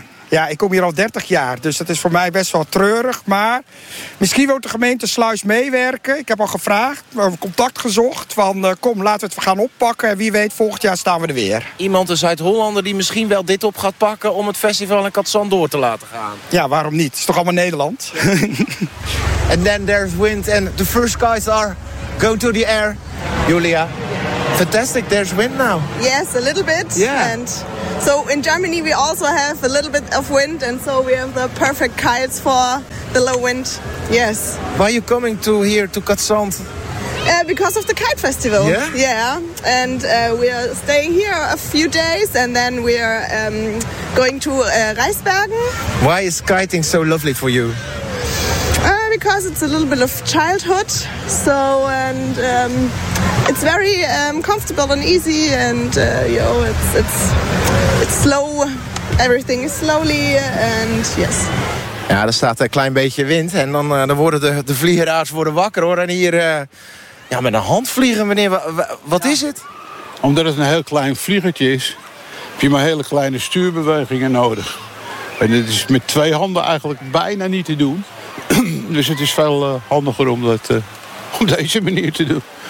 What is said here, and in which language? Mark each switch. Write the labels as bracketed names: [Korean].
[Dutch] Ja, ik kom hier al 30 jaar, dus dat is voor mij best wel treurig. Maar misschien wil de gemeente Sluis meewerken. Ik heb al gevraagd, we hebben contact gezocht. Kom, laten we het gaan oppakken. En wie weet, volgend jaar staan we er weer. Iemand, een Zuid-Hollander, die misschien wel dit op gaat pakken... om het festival in Cadzand door te laten gaan. Ja, waarom niet? Het is toch allemaal Nederland? [English] And then there's wind and the first guys are going to the air. Julia, fantastic, there's wind now. Yes, a little bit. Yeah. And so in Germany we also have a little bit of wind and so we have the perfect kites for the low wind. Yes. Why are you coming to here to Cadzand? Because of the kite festival. Yeah? Yeah. And we are staying here a few days and then we are going to Reisbergen. Why is kiting so lovely for you? Because it's a little bit of childhood, so and it's very comfortable and easy, and it's slow, everything is slowly, and yes. [Dutch] Ja, er staat een klein beetje wind en dan worden de vliegeraars worden wakker hoor en hier met een hand vliegen, meneer, wat ja. Is het? Omdat het een heel klein vliegertje is, heb je maar hele kleine stuurbewegingen nodig. En het is met twee handen eigenlijk bijna niet te doen. Dus het is veel handiger om dat op deze manier te doen.